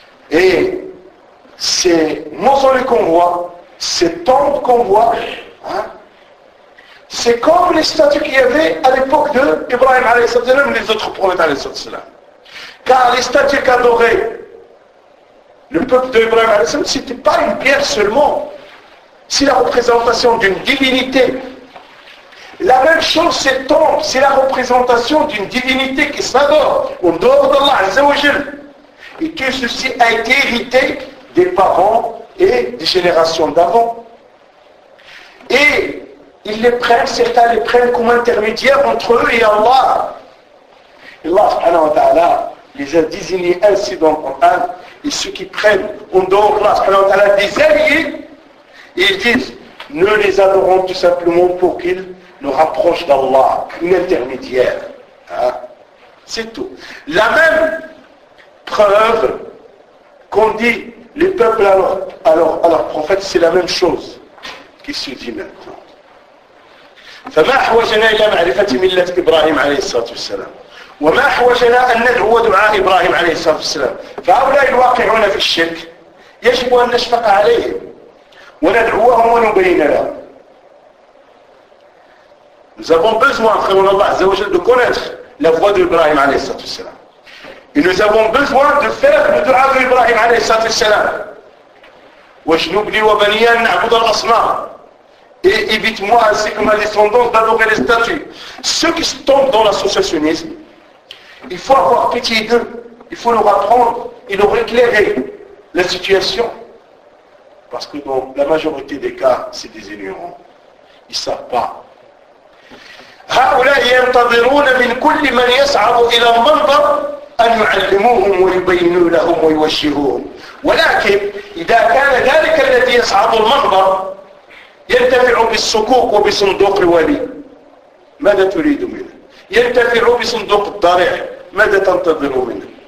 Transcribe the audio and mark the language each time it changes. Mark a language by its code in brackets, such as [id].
[fr] et ces mausolées qu'on voit ces tombes qu'on voit hein, c'est comme les statues qu'il y avait à l'époque de Ibrahim alayhi salam et les autres prophètes alayhi salam car les statues qu'adorait le peuple de Ibrahim alayhi salam c'était pas une pierre seulement c'est la représentation d'une divinité La même chose, cette tombe, c'est la représentation d'une divinité qui s'adore, en dehors d'Allah, Azza wa Jal. Et tout ceci a été hérité des parents et des générations d'avant. Et ils les prennent, certains les prennent comme intermédiaires entre eux et Allah. Allah, subhanahu wa ta'ala, les a désignés ainsi dans le Coran, et ceux qui prennent en dehors d'Allah, subhanahu wa ta'ala, des alliés, et ils disent, nous les adorons tout simplement pour qu'ils nous rapproche d'Allah, une intermédiaire. Hein? C'est tout. La même preuve qu'on dit les peuples à leur prophète, c'est la même chose qui se dit maintenant. [ar] فما حوجنا إلى معرفة ملة إبراهيم عليه الصلاة والسلام وما حوجنا أن ندعو دعاء إبراهيم عليه الصلاة والسلام فهؤلاء الواقعون في الشرك يجب أن نشفق عليهم وندعوهم ونبين لهم [fr] Nous avons besoin, frère Allah Azza wa Jal, de connaître la voix d'Ibrahim alayhi salatu wassalam. Et nous avons besoin de faire le dua d'Ibrahim alayhi salatu wassalam. [ar] Wajnubli wa baniyan na'bud al-asnam. [fr] Et évite-moi ainsi que ma descendance d'adorer les statues. Ceux qui se tombent dans l'associationnisme, il faut avoir pitié d'eux. Il faut leur apprendre et leur éclairer la situation. Parce que dans la majorité des cas, c'est des ignorants. Ils ne savent pas. [ar] هؤلاء ينتظرون من كل من يصعد إلى المنبر أن يعلموهم ويبينوا لهم ويوجهوهم ولكن إذا كان ذلك الذي يصعد المنبر ينتفع بالصكوك وبصندوق الولي ماذا تريد منه؟ ينتفع بصندوق الضريع ماذا تنتظر منه؟